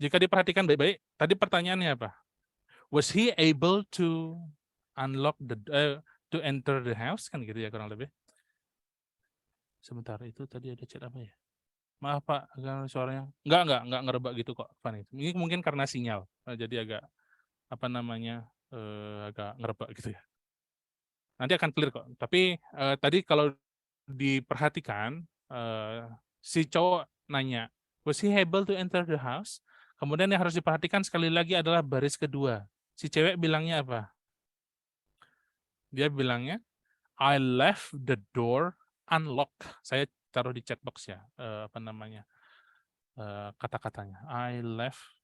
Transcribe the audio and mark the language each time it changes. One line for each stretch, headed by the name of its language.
Indonesian: Jika diperhatikan baik-baik, tadi pertanyaannya apa?
English: Was he able to unlock to enter the house?
Indonesian: Kan gitu ya kurang lebih. Sebentar, itu tadi ada chat apa ya? Maaf Pak, suaranya enggak ngerebak gitu kok, Fanny. Ini mungkin karena sinyal, jadi agak apa namanya agak ngerebak gitu ya. Nanti akan clear kok. Tapi tadi kalau diperhatikan si cowok nanya,
English: was he able to enter the house?
Indonesian: Kemudian yang harus diperhatikan sekali lagi adalah baris kedua. Si cewek bilangnya apa? Dia bilangnya,
English: I left the door unlocked.
Indonesian: Saya taruh di chat box ya, apa namanya kata-katanya.
English: I left